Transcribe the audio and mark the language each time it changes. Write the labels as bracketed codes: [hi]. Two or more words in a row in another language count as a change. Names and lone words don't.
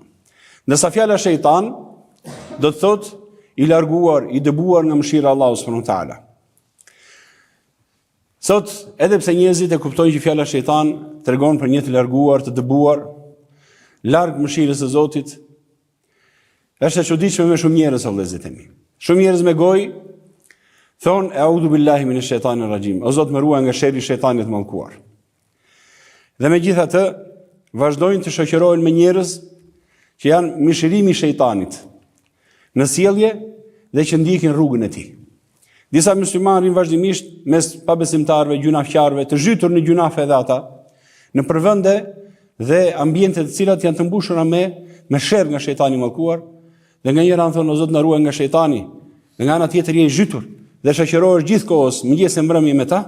[sq] Ndërsa fjala shejtan do të thotë i larguar, i dëbuar nga mëshira e Allahut [ar] سبحانه وتعالى. [sq] Sot, edhe pse njerëzit e kuptojnë që fjala shejtan tregon për një të larguar, të dëbuar, larg mëshirës së Zotit, është e çuditshme me shumë njerëz o vëllezërit e mi. Shumë njerëz me gojë thonë [ar] "أعوذ بالله من الشيطان الرجيم", [sq] o Zot më ruaj nga sherri i shejtanit të mallkuar. Dhe megjithatë, vazhdojnë të shoqërohen me njerëz që janë mishërimi i shejtanit në sjellje dhe që ndjekin rrugën e tij. Disa muslimanë rrin vazhdimisht mes pabesimtarëve, gjunafqarëve, të zhytur në gjunafe edhe ata, në përvende dhe ambiente të cilat janë të mbushura me sherr nga shejtani i mallkuar, dhe nganjëherë anë thonë "O Zot na ruaj nga shejtani", dhe nga ana tjetër je i zhytur dhe shoqërohesh gjithkohës mëngjes e mbrëmje me ta.